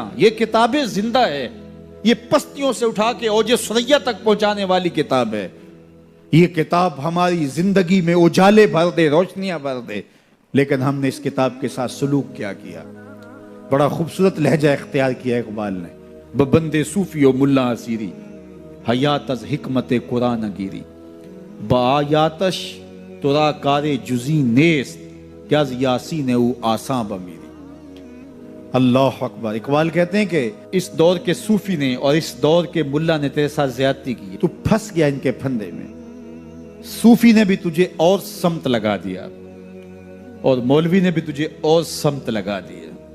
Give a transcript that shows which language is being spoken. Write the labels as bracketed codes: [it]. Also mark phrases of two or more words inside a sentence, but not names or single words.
[ur] یہ کتاب زندہ ہے، یہ پستیوں سے اٹھا کے اوج ثریا تک پہنچانے والی کتاب ہے۔ یہ کتاب ہماری زندگی میں اجالے بھر دے، روشنیاں بھر دے، لیکن ہم نے اس کتاب کے ساتھ سلوک کیا کیا؟ بڑا خوبصورت لہجہ اختیار کیا اقبال نے۔ [fa] ببندے صوفی و ملا اسیری، حیات از حکمت قرآن گیری، با آیاتش ترا کار جزی نیست، کہ از یاسین او آساں بمیری۔ [ar] اللہ اکبر۔ [ur] اقبال کہتے ہیں کہ اس دور کے صوفی نے اور اس دور کے ملا نے تیرے ساتھ زیادتی کی، تو پھنس گیا ان کے پھندے میں۔ صوفی نے بھی تجھے اور سمت لگا دیا اور مولوی نے بھی تجھے اور سمت لگا دیا۔